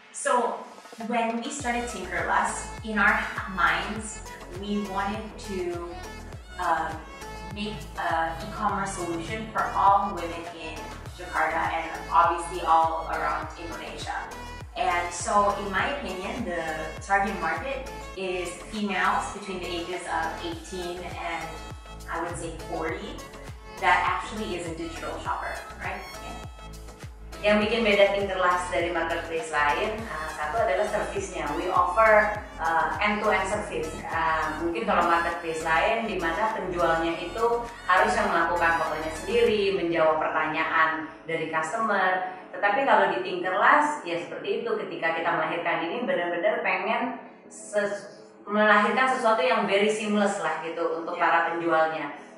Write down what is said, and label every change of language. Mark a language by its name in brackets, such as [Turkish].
[English] So when we started Tinkerlust, in our minds, we wanted to make an e-commerce solution for all women in Jakarta and obviously all around Indonesia. And so, in my opinion, the target market is females between the ages of 18 and I would say 40 that actually is a digital shopper, right? [Indonesian] Yang bikin beda Tinkerlust dari marketplace lain, satu adalah service-nya. [English] We offer end-to-end service. [Indonesian] Mungkin kalau marketplace lain, di mana penjualnya itu harus yang melakukan fotonya sendiri, menjawab pertanyaan dari customer. Tetapi kalau di Tinkerlust, ya seperti itu. Ketika kita melahirkan ini, benar-benar pengen melahirkan sesuatu yang [English] very seamless [Indonesian] lah gitu untuk para penjualnya.